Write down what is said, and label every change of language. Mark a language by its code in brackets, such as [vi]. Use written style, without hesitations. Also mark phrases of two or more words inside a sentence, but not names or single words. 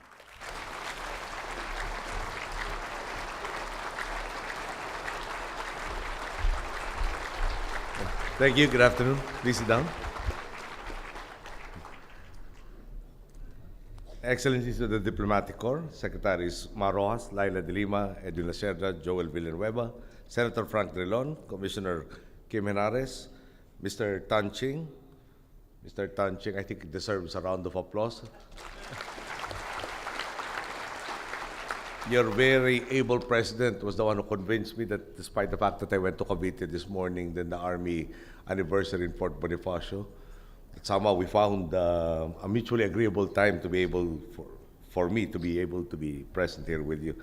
[en] Thank you. Good afternoon. Please sit down. Excellencies of the Diplomatic Corps, Secretaries Marojas, Laila de Lima, Edwin Lacerda, Joel Villanueva, Senator Frank Drilon, Commissioner Kim Henares, Mr. Tan Ching. Mr. Tan Ching, I think, deserves a round of applause. Your very able president was the one who convinced me that despite the fact that I went to Cavite this morning, then the Army anniversary in Fort Bonifacio, that somehow we found a mutually agreeable time to be able, for me to be able to be present here with you.